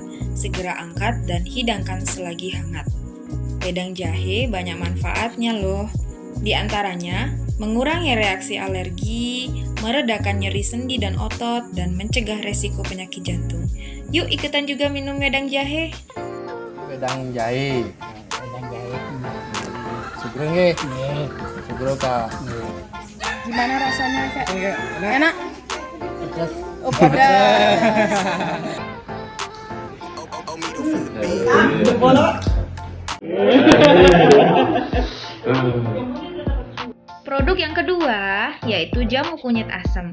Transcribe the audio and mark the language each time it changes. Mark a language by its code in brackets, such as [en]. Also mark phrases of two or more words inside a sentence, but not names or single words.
[id] Segera angkat dan hidangkan selagi hangat. Wedang jahe banyak manfaatnya loh. Di antaranya, mengurangi reaksi alergi, meredakan nyeri sendi dan otot, dan mencegah resiko penyakit jantung. Yuk ikutan juga minum wedang jahe. Wedang jahe. Wedang jahe. [jv] Sugro nggih. [id] Nih, Sugro Kak. Gimana rasanya, Kak? Enak. Enak? pedas. Oh, pedas. Produk yang kedua yaitu jamu kunyit asam.